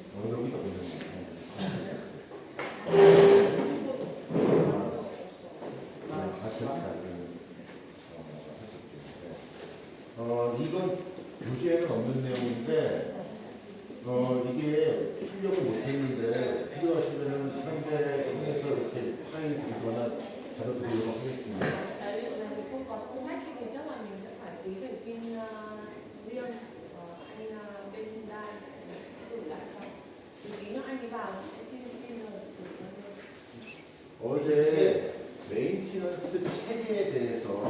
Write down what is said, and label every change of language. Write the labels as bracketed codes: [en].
[ko] 여기다 보면 이건 교재에는 없는 내용인데 이게 출력을 못했는데 필요하시면은 현대에서 이렇게 파일 드리거나 자료 드리도록 하겠습니다. [vi] Tài liệu này thì không có trong sách thì chắc là mình sẽ phải tí phải xin riêng anh bên đai gửi lại cho. Thì tí nữa anh ấy vào sẽ xin rồi. [ko] 어제 메인티넌스 체계에 대해서